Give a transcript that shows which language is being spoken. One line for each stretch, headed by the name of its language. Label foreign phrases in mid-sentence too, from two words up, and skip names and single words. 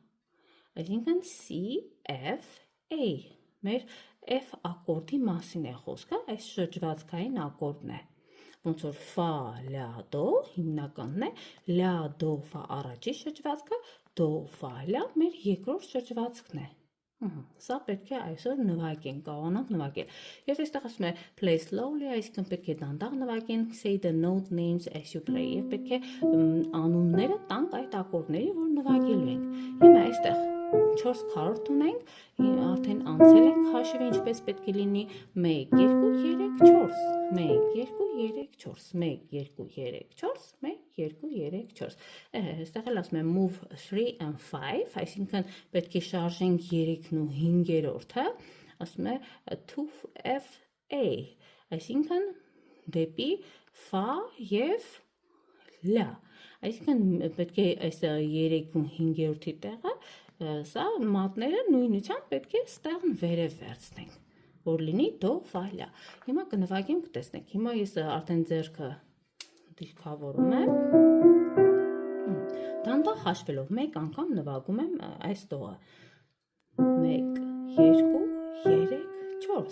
Armenian: այսինքն C, F, A, մեր F ակորդի մասին է խոսքը, այս շրջվածքային ակորդն է, ոնց որ ֆա, լա, դո, հիմնականն է, լա, դո, ֆա առաջի շրջվածքը, դո, ֆա, լա, մեր երկրորդ շրջվածքն է, սա պետք է այսօր նվագենք, կարողանանք նվագել, և այստեղ ասում է
English: play slowly,
Armenian: այսինքն պետք է դանդաղ նվագենք,
English: say the note names as you play,
Armenian: և պետք է անունները տանք այդ ակորդների, որ նվագելու ենք, հիմա այստեղ 4 քառորդ ունենք, արդեն անցել ենք հաշիվը ինչպես պետք է լինի 1, 2, 3, 4, 1, 2, 3, 4, 1, 2, 3, 4, 1, 2, 3, 4, այստեղ էլ ասում է
English: move 3 and 5,
Armenian: այսինքն պետք է շարժենք 3-ն ու 5-րորդը, ասում է
English: to F, A,
Armenian: այսինքն դեպի ֆա և լա, այսինքն պետք է այս 3 ու 5-րդի տեղը սա մատները նույնությամբ պետք է ստեղն վերև վերցնենք, որ լինի դո, ֆա, լա, հիմա կնվագենք կտեսնենք, հիմա ես արդեն ձեռքը դիրքավորում եմ, դանդաղ հաշվելով մեկ անգամ նվագում եմ այս տողը, 1, 2, 3, 4,